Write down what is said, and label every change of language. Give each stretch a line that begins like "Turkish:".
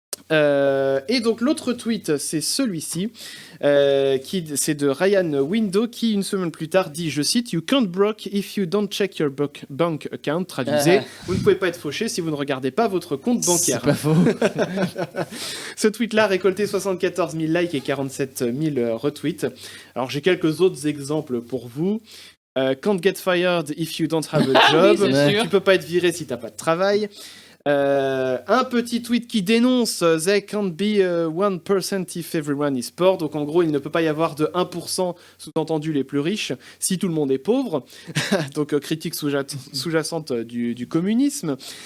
French: Et donc l'autre tweet, c'est celui-ci, c'est de Ryan Window qui, une semaine plus tard, dit, je cite:
English: You can't broke if you don't check your bank account.
French: Traduisez, vous ne pouvez pas être fauché si vous ne regardez pas votre compte bancaire. C'est pas faux. Ce tweet-là a récolté 74 000 likes et 47 000 retweets. Alors j'ai quelques autres exemples pour vous.
English: Can't get fired if you don't have a job.
French: Oui, tu peux pas être viré si t'as pas de travail. Un petit tweet qui dénonce
English: There can't be 1% if everyone is poor.
French: Donc en gros, il ne peut pas y avoir de 1%, sous-entendu les plus riches, si tout le monde est pauvre. Donc critique sous-jacente du communisme.